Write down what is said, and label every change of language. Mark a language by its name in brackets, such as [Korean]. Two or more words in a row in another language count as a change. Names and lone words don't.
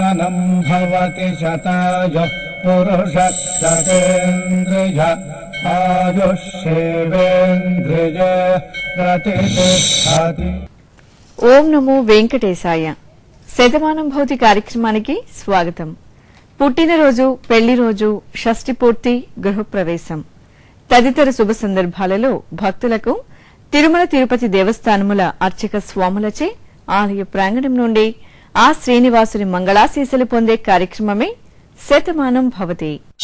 [Sanskrit] भवति शतायुः पुरुषः शतेन्द्रिय आयुष्येवेन्द्रिय प्रतिष्ठति। [Telugu] ఓం నమో వెంకటేశాయ. శతమానం భౌతి కార్యక్రమానికి స్వాగతం. పుట్టినరోజు, పెళ్లి రోజు, షష్ఠి పూర్తి, గృహప్రవేశం తదితర శుభ సందర్భాలలో భక్తులకు తిరుమల తిరుపతి దేవస్థానముల అర్చక స్వాములచే ఆలయ ప్రాంగణం నుండి ఆ శ్రీనివాసుని మంగళాశీస్సులు పొందే కార్యక్రమమే శతమానం భవతి.